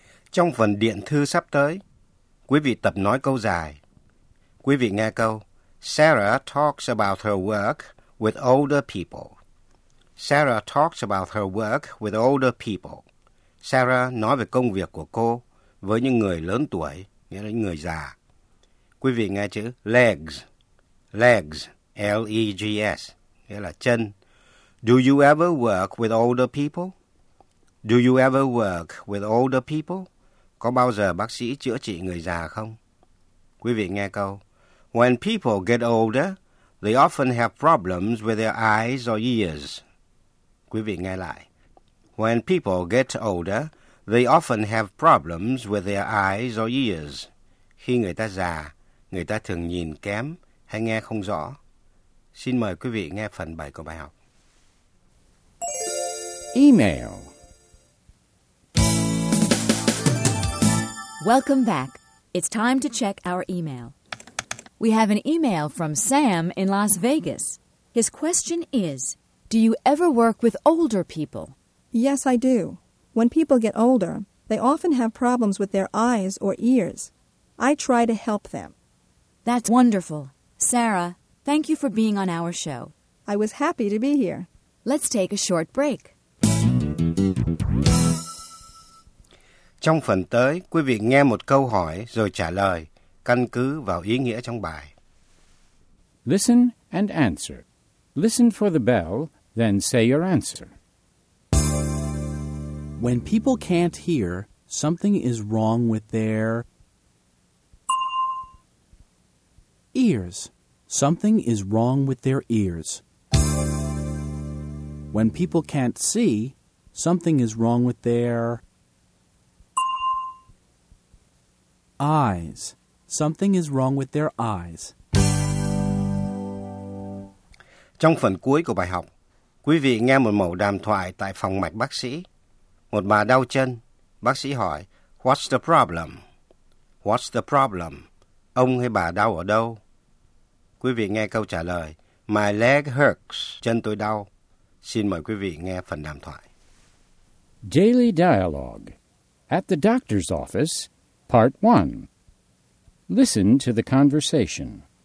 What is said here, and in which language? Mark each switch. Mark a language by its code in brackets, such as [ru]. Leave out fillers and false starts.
[vi] Trong phần điện thư sắp tới, quý vị tập nói câu dài. Quý vị nghe câu, [en] Sarah talks about her work with older people. Sarah talks about her work with older people. [vi] Sarah nói về công việc của cô với những người lớn tuổi, nghĩa là những người già. Quý vị nghe chữ legs. Legs, L-E-G-S, nghĩa là chân. [en] Do you ever work with older people? Do you ever work with older people? [vi] Có bao giờ bác sĩ chữa trị người già không? Quý vị nghe câu. [en] When people get older, they often have problems with their eyes or ears. [vi] Quý vị nghe lại. [en] When people get older, they often have problems with their eyes or ears. [vi] Khi người ta già, người ta thường nhìn kém hay nghe không rõ. Xin mời quý vị nghe phần 7 của bài học. [en] Email. Welcome back. It's time to check our email. We have an email from Sam in Las Vegas. His question is, do you ever work with older people? Yes, I do. When people get older, they often have problems with their eyes or ears. I try to help them. That's wonderful. Sarah, thank you for being on our show. I was happy to be here. Let's take a short break. Trong phần tới, quý vị nghe một câu hỏi rồi trả lời, căn cứ vào ý nghĩa trong bài. Listen and answer. Listen for the bell, then say your answer. When people can't hear, something is wrong with their ears. Something is wrong with their ears. When people can't see, something is wrong with their eyes. Something is wrong with their eyes. [vi] Trong phần cuối của bài học, quý vị nghe một mẫu đàm thoại tại phòng mạch bác sĩ. Một bà đau chân, bác sĩ hỏi, [en] "What's the problem?" "What's the problem?" [vi] Ông hay bà đau ở đâu? Quý vị nghe câu trả lời, [en] "My leg hurts." [vi] Chân tôi đau. Xin mời quý vị nghe phần đàm thoại. [en] Daily dialogue. At the doctor's office, part 1. Listen to the conversation.